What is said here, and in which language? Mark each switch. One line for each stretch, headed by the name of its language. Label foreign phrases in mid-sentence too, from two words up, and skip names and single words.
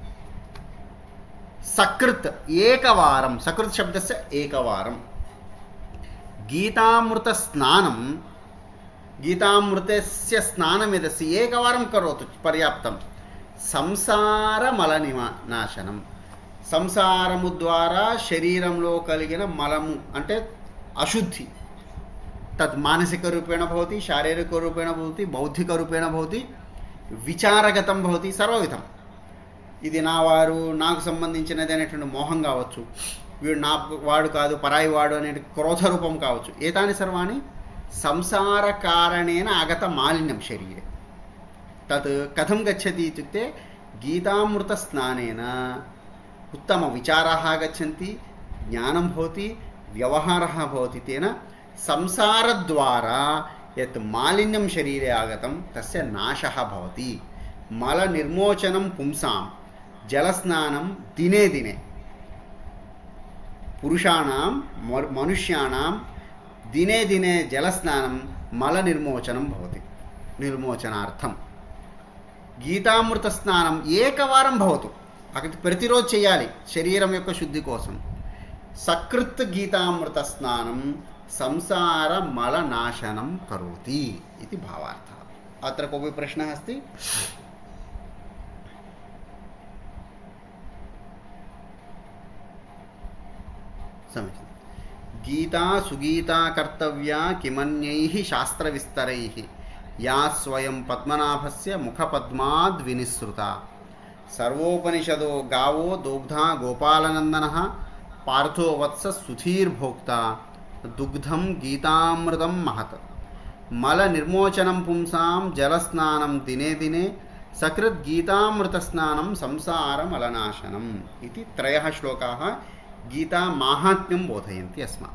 Sanskrit: सकृत् एकवारं सकृत् शब्दस्य एकवारं गीतामृतस्नानं गीतामृतस्य स्नानं यदस्ति एकवारं करोतु पर्याप्तं संसारमलनिनाशनं
Telugu: సంసారము ద్వారా శరీరంలో కలిగిన మలము అంటే అశుద్ధి
Sanskrit: తత్ మానసిక రూపేణ భవతి శారీరక రూపేణ భవతి బౌద్ధిక రూపేణ భవతి విచారగతం భవతి సర్వవిధం
Telugu: ఇది నా వారు నాకు సంబంధించినది అనేటువంటి మోహం కావచ్చు వీడు నా వాడు కాదు పరాయి వాడు అనే క్రోధ రూపం కావచ్చు
Sanskrit: ఏతాని సర్వాణి సంసార కారణేన ఆగత మాలిన్యం శరీరే తత్ కథం గచ్చతి ఇత్యుక్తే గీతామృత స్నానేన उत्तम विचाराः आगच्छन्ति ज्ञानं भवति व्यवहारः भवति तेन संसारद्वारा यत् मालिन्यं शरीरे आगतं तस्य नाशः भवति मलनिर्मोचनं पुंसां जलस्नानं दिने दिने पुरुषाणां मनुष्याणां दिने दिने जलस्नानं मलनिर्मोचनं भवति निर्मोचनार्थं गीतामृतस्नानं एकवारं भवतु
Telugu: అక్కడ ప్రతిరోజు చేయాలి శరీరం యొక్క శుద్ధి కోసం
Sanskrit: సకృత్ గీతామృత స్నానం సంసార మల నాశనం కరోతి ఇది భావార్థ అత్ర కోపి ప్రశ్న అస్తి సమస్య గీతా సుగీతా కర్తవ్య కిమన్యైః శాస్త్ర విస్తరైః या स्वयं पद्मनाभस्य मुखपद्माद् विनिसृता सर्वोपनिषदो गावो दोग्धा गोपालनन्दनः पार्थो वत्स सुधीर्भोक्ता दुग्धं गीतामृतं महत् मलनिर्मोचनं पुंसां जलस्नानं दिने दिने सकृद्गीतामृतस्नानं संसारमलनाशनम् इति 3 श्लोकाः गीतामाहात्म्यं बोधयन्ति अस्मान्।